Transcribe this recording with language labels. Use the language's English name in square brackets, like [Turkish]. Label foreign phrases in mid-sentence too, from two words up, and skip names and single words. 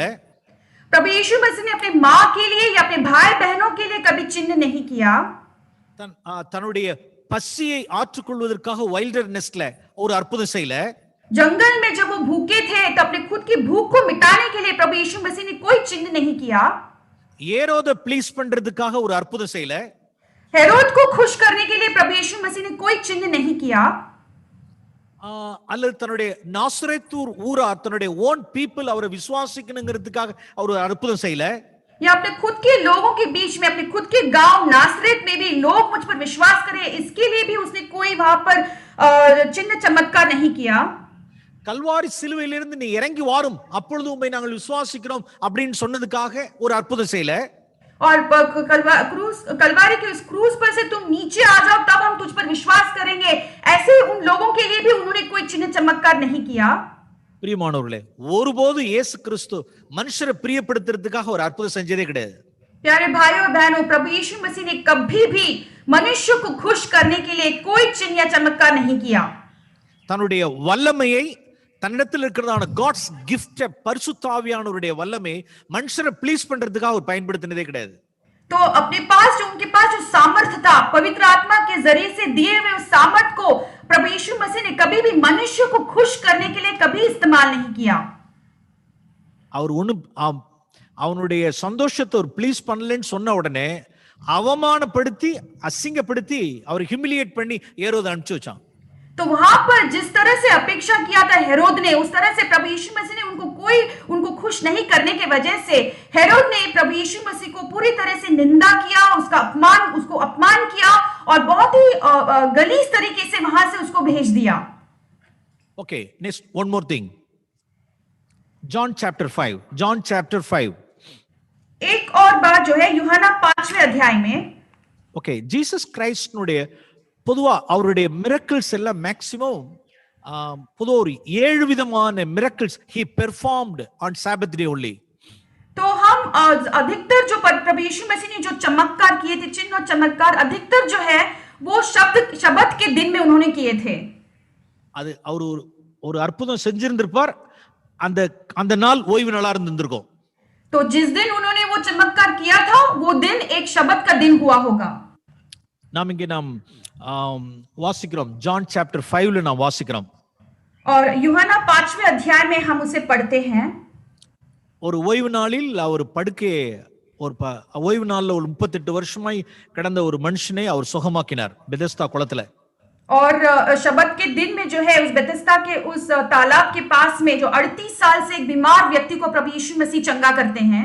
[Hindi] प्रभु यीशु मसीह ने अपने माँ के लिए या अपने भाई बहनों के लिए कभी चिन्ह नहीं किया. [Tamil] தன்னுடைய பசியை ஆற்றுக்கொள்வதற்காக வைல்டர்னஸ்ல ஒரு அற்புதம் செய்யல. [Hindi] जंगल में जब वो भूखे थे तो अपने खुद की भूख को मिटाने के लिए प्रभु यीशु मसीह ने कोई चिन्ह नहीं किया. [Tamil] ஏரோதை ப்ளீஸ் பண்றதுக்காக ஒரு அற்புதம் செய்யல. [Hindi] हेरोद को खुश करने के लिए प्रभु यीशु मसीह ने कोई चिन्ह नहीं किया. [Tamil] அல்லது தன்னுடைய நாசரேத்தூர் ஊரார், தன்னுடைய [English] own people [Tamil] அவரை விசுவாசிக்கணுங்கிறதுக்காக அவர் ஒரு அற்புதம் செய்யல. [Hindi] या अपने खुद के लोगों के बीच में, अपने खुद के गांव नासरेत में भी लोग मुझ पर विश्वास करें, इसके लिए भी उसने कोई वहां पर चिन्ह चमत्कार नहीं किया. [Tamil] கல்வாரி சிலுவையிலிருந்து நீ இறங்கி வாரும், அப்பொழுது உம்மை நாங்கள் விசுவாசிக்கிறோம் அப்படின்னு சொன்னதுக்காக ஒரு அற்புதம் செய்யல. [Hindi] और कलवारी के उस क्रूस पर से तुम नीचे आ जाओ तब हम तुझ पर विश्वास करेंगे, ऐसे उन लोगों के लिए भी उन्होंने कोई चिन्ह चमत्कार नहीं किया. [Tamil] பிரியமானவர்களே, ஒருபோது இயேசு கிறிஸ்து மனுஷரை பிரியப்படுத்துறதுக்காக ஒரு அற்புதம் செஞ்சதே கிடையாது. [Hindi] प्यारे भाइयों और बहनों, प्रभु यीशु मसीह ने कभी भी मनुष्य को खुश करने के लिए कोई चिन्ह या चमत्कार नहीं किया. [Tamil] தன்னுடைய வல்லமையை, தன்னிடத்தில் இருக்கிறதான [English] God's gift, [Tamil] பரிசுத்த ஆவியானவருடைய வல்லமை மனுஷரை ப்ளீஸ் பண்றதுக்காக அவர் பயன்படுத்தினதே கிடையாது. [Hindi] तो अपने पास उनके पास जो सामर्थ्य था, पवित्र आत्मा के जरिए से दिए हुए उस सामर्थ्य को प्रभु यीशु मसीह ने कभी भी मनुष्य को खुश करने के लिए कभी इस्तेमाल नहीं किया. [Tamil] அவர் அவனுடைய சந்தோஷத்தை ஒரு ப்ளீஸ் பண்ணலன்னு சொன்ன உடனே அவமானப்படுத்தி, அசிங்கப்படுத்தி, அவர் ஹியூமிலியேட் பண்ணி ஏரோதை அனுப்பிச்சு வச்சான். [Hindi] तो वहां पर जिस तरह से अपेक्षा किया था हेरोद ने, उस तरह से प्रभु यीशु मसीह ने उनको खुश नहीं करने के वजह से हेरोद ने प्रभु यीशु मसीह को पूरी तरह से निंदा किया, उसको अपमान किया और बहुत ही गलीज तरीके से वहां से उसको भेज दिया. [English] okay, next one more thing, John chapter 5. [Hindi] एक और बात जो है यूहन्ना 5वें अध्याय में. [English] okay, Jesus Christ [Tamil] னுடைய பொதுவா அவருடைய மிரக்கிள்ஸ் எல்லாம் மேக்ஸிமம் பொதுவா ஒரு 7 விதமான மிரக்கிள்ஸ் [English] he performed on Sabbath day only. [Hindi] तो हम अधिकतर जो प्रभु यीशु मसीह ने जो चमत्कार किए थे, चिन्ह और चमत्कार अधिकतर जो है वो शब्द के दिन में उन्होंने किए थे. [Tamil] அது அவர் ஒரு அற்புதம் செஞ்சிருந்திருப்பார், அந்த நாள் ஓய்வு நாளா இருந்திருக்கும். [Hindi] तो जिस दिन उन्होंने वो चमत्कार किया था वो दिन एक शब्द का दिन हुआ होगा. [Tamil] நாம் இங்கே வாசிக்கிறோம், ஜான் சாப்டர் 5ல நாம் வாசிக்கிறோம். [Hindi] और यूहन्ना 5वें अध्याय में हम उसे पढ़ते हैं. [Tamil] ஒரு ஓய்வு நாளில் அவர் ஓய்வு நாள்ல ஒரு 38 வருஷமாய் கடந்த ஒரு மனுஷனை அவர் சுகமாக்கினார் பெதெஸ்தா குளத்துல. [Hindi] और शब्द के दिन में जो है उस बेथेस्दा के उस तालाब के पास में जो 38 साल से एक बीमार व्यक्ति को प्रभु यीशु मसीह चंगा करते हैं.